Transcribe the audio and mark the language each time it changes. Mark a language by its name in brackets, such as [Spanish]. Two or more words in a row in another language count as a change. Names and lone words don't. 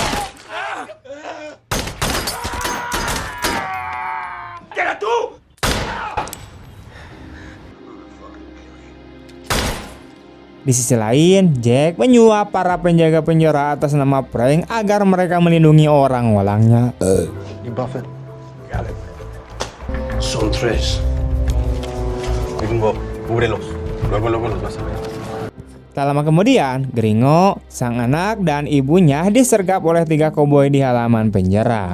[Indonesian] Di sisi lain, Jack menyuap para penjaga penjara atas nama Frank agar mereka melindungi orang-orangnya. [English] You buff it? Got it. [Spanish] Son tres. Gringo, cúbrelos. Luego los vas a ver. [Indonesian] Tak lama kemudian, Gringo, sang anak, dan ibunya disergap oleh 3 koboi di halaman penjara.